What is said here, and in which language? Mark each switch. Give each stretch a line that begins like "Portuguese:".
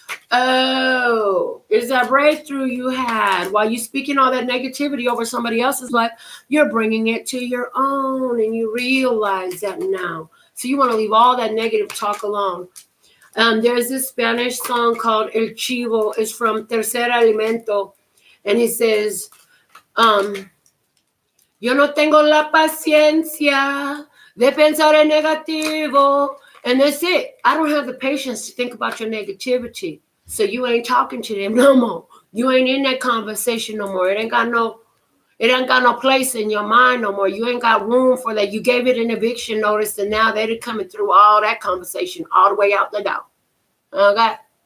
English: Oh, is that breakthrough you had while you speaking all that negativity over somebody else's life? You're bringing it to your own and you realize that now. So you want to leave all that negative talk alone. There's this Spanish song called El Chivo. It's from Tercer Alimento.
Spanish: And he says, yo no tengo la paciencia de pensar en negativo.
English: And that's it. I don't have the patience to think about your negativity. So you ain't talking to them no more. You ain't in that conversation no more. It ain't got no place in your mind no more. You ain't got room for that. You gave it an eviction notice, and now they're coming through all that conversation all the way out the door. Okay?